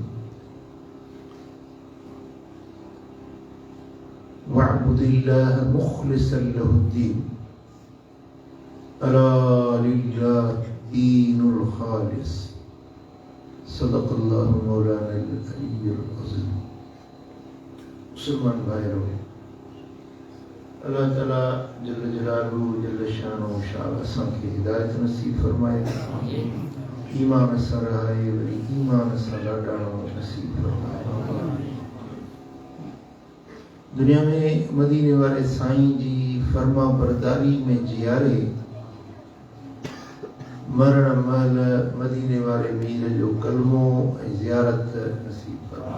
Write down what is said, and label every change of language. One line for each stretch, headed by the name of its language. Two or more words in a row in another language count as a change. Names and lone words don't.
Arabic: واعبد الله مخلصا له الدين ألا لله دين الخالص. صدق الله مولانا العلي العظيم.
Sindhi: मुसलमान भाइयों, अल्लाह ताला
Arabic: جل جلاله جل شانه
Sindhi: शाह असां खे हिदायत नसीब फरमाए, ईमान सां रहाए, वरी ईमान सां लाडाणो नसीब फरमाए। दुनिया में मदीने वाले साईं जी फरमा बरदारी में जियारे, मरण महल मदीने वाले मीर जो कलमो ऐं ज़ियारत नसीब फरमाए।